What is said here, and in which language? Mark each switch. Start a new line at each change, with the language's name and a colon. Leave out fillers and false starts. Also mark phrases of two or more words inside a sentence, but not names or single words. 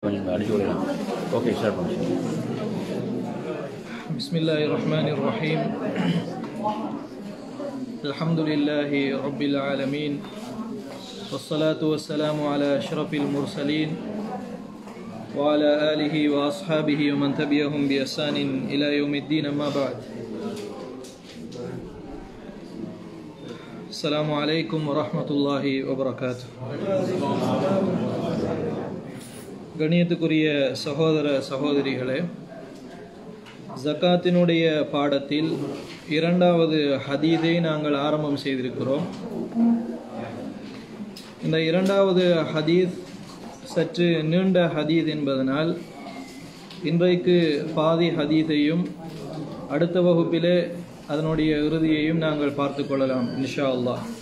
English: Okay, start from here.
Arabic: بسم الله الرحمن الرحيم. الحمد لله رب العالمين. والصلاة والسلام على أشرف المرسلين وعلى آله وأصحابه ومن تبعهم بإحسان إلى يوم الدين، أما بعد. السلام عليكم ورحمة الله وبركاته.
Tamil: கணியத்துக்குரிய சகோதர சகோதரிகளே, ஜகாத்தினுடைய பாடத்தில் இரண்டாவது ஹதீஸை நாங்கள் ஆரம்பம் செய்திருக்கிறோம். இந்த இரண்டாவது ஹதீஸ் சற்று நீண்ட ஹதீஸ் என்பதனால் இன்றைக்கு பாதி ஹதீஸையும் அடுத்த வகுப்பிலே அதனுடைய இறுதியையும் நாங்கள் பார்த்து கொள்ளலாம்
Arabic: إن شاء الله.